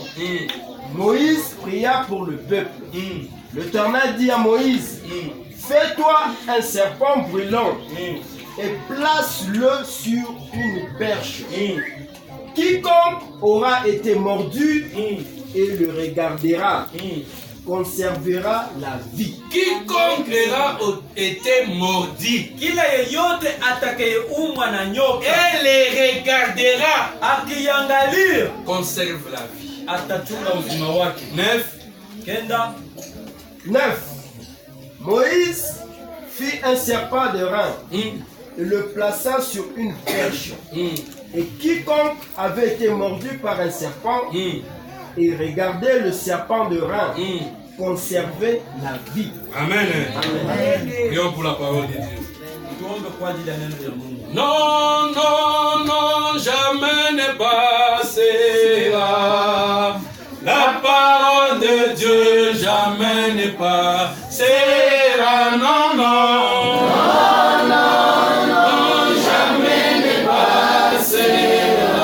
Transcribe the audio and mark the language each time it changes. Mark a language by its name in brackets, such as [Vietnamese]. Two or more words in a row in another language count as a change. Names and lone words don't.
[French] Moïse pria pour le peuple. L'Éternel dit à Moïse: fais-toi un serpent brûlant et place-le sur une perche. Quiconque aura été mordu et le regardera conservera la vie. Quiconque aura été mordi [Swahili] Kila yeyote atakayeumwa na nyoka [French] et les regardera [Swahili] akiangalia [French] conserve la vie. [Swahili] atachunga uzima wake. [French] 9. Moïse fit un serpent de rein et le plaça sur une perche. Et quiconque avait été mordu par un serpent et regardait le serpent de rein conservait la vie. Amen. Prions pour la parole de Dieu. [Swahili] Tuombe kwa ajili ya neno la Mungu. [French] Non, non, non, jamais ne passera. La parole de Dieu jamais ne passera. Non, non. Non, non, non, jamais ne passera.